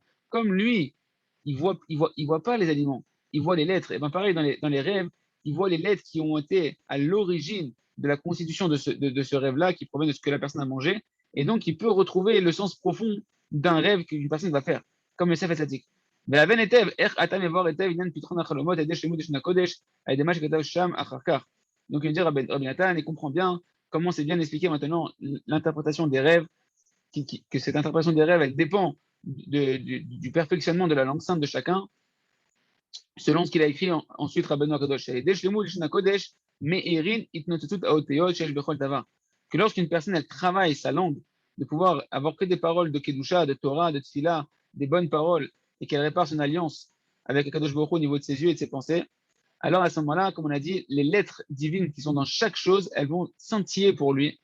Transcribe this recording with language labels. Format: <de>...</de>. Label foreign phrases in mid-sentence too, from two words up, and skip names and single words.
<fr>Comme lui, il voit pas les aliments, il voit les lettres. Et bien pareil, dans les rêves, il voit les lettres qui ont été à l'origine de la constitution de ce rêve-là, qui provient de ce que la personne a mangé. Et donc, il peut retrouver le sens profond d'un rêve qu'une personne va faire, comme le Sefer Tzadik.</fr> <he>ולבן היטב, איך אתה מבואר היטב עניין פתחון החלומות על ידי שלמות ישנה קודש, על ידי מה שכתב שם אחר כך.</he> <fr>Donc, il dit Rabbi Nathan, il comprend bien comment c'est bien expliqué maintenant l'interprétation des rêves, que cette interprétation des rêves, elle dépend du perfectionnement de la langue sainte de chacun, selon ce qu'il a écrit ensuite Rabbeinu HaKadosh. Que lorsqu'une personne elle travaille sa langue, de pouvoir avoir que des paroles de Kedusha, de Torah, de Tfila, des bonnes paroles, et qu'elle répare son alliance avec</fr> <he>הקדוש ברוך הוא</he> <fr>au niveau de ses yeux et de ses pensées, alors à ce moment-là, comme on a dit, les lettres divines qui sont dans chaque chose, elles vont scintiller pour lui.</fr>